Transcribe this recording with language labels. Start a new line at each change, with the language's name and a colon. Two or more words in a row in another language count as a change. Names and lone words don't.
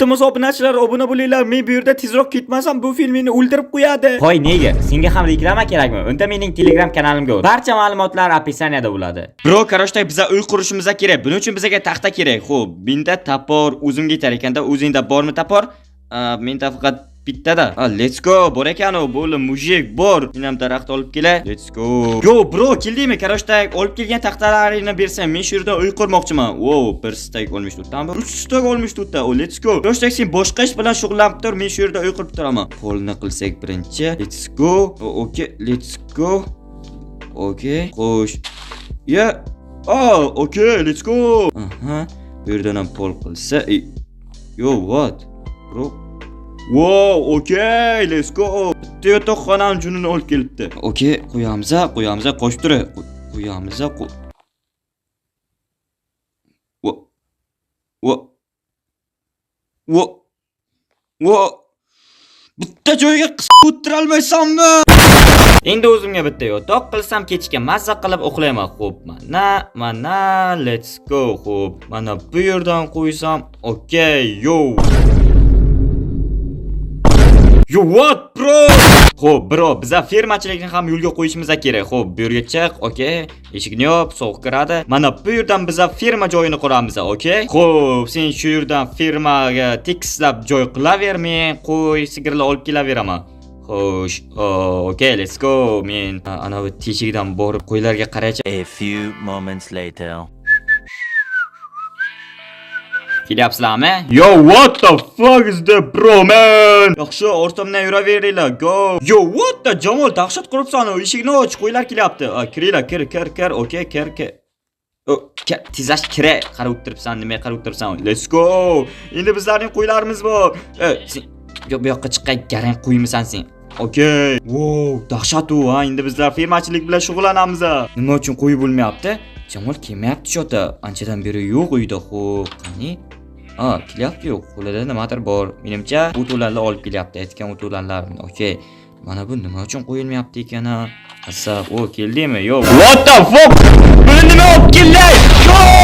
Uzbek: Iltimos obunachi yoshlar obuna bo'linglar. Men bu yerda tezroq ketmasam bu film meni o'ldirib qo'yadi. Qo'y, nega? Senga ham reklama kerakmi? Unda mening Telegram kanalimga o'r. Barcha ma'lumotlar opisiyaniyada bo'ladi. Bro, qarashday biza uy qurishimiz kerak. Buning uchun bizga taxta kerak. Xo'p, menda tapor o'zimga yetar ekanda, o'zingda bormi tapor? Menda faqat bittada.
English: Let's go.
Uzbek: Bor ekan u, bo'li mujik bor. Men ham daraxt olib kelay.
English: Let's go. Yo, bro,
Uzbek: keldingmi? Qarashday olib kelgan taxtalaringni bersam, men shu yerda uy qurmoqchiman. Wow, bir stak olmish tutdan. 3 stak olmish tutdan.
English: Let's go.
Uzbek: Qarashday sen boshqa ish bilan shug'ullanib tur, men shu yerda uy qurib turaman. Polni qilsak birinchi.
English: Let's go. Okay, let's go. Okay, xo'sh. Yeah. Okay, let's go.
Uzbek: Bu yerdan ham pol qilsa.
English: Yo, what? Bro. Wow, okay, let's go.
Uzbek: Bitta yotoqxonam junini olib kelibdi. Okay, qo'yamiz, qo'shib tur. Qo'yamiz. Bitta joyga qisib o'tira olmaysanmi? Endi o'zimga bitta yotoq qilsam kechga mazza qilib uxlayman. Xo'p, mana,
English: let's go.
Uzbek: Xo'p, mana bu yerdan qo'ysam.
English: Okay, yo. Yo, what, bro?
Uzbek: Xo'p, bro, biza fermachilikni ham yo'lga qo'yishimiz kerak. Xo'p, bu yerga chiq, okay? Eshikni yop, sovuq kiradi. Mana bu yerdan biza ferma joyini quramiz, okay? Xo'p, sen shu yerdan fermaga tekislab joy qilaver, men qo'y, sigirlar olib kelaveraman. Xo'sh,
English: okay, let's go.
Uzbek: Men ana bu teshikdan borib qo'ylarga qaraychi.
English: A few moments later.
Uzbek: Kelyapsizlarmi?
English: Yo, what the fuck is that, bro, man?
Uzbek: Yaxshi, ortimdan yuraveringlar.
English: Go. Yo, what the Jamol,
Uzbek: dahshat quribsan. Eshikni och, qo'ylar kelyapti. Kiringlar, kir. Okay, kir. Tizash kira. Qarab o'tiribsan, nima qarab o'tiribsan?
English: Let's go.
Uzbek: Endi bizlarning qo'ylarimiz bor. Sen bu yoqqa chiqqay, garang qo'ymisan sen.
English: Okay. Wow,
Uzbek: dahshat u, ha. Endi bizlar fermachilik bilan shug'ullanamiz. Nima uchun qo'y bo'lmayapti? Jamol kelmayapti shota. Anchadan beri yo'q uyda. Xo'p, qani? Kelyapti yo'q. Qo'lida nimadir bor. Menimcha o'to'larni olib kelyapti. Aytgan o'to'larni. Okay. Mana bu nima uchun qo'yilmayapti ekan? Asab, keldingmi? Yo'q.
English: What the fuck?
Uzbek: Buni nima olib keldi?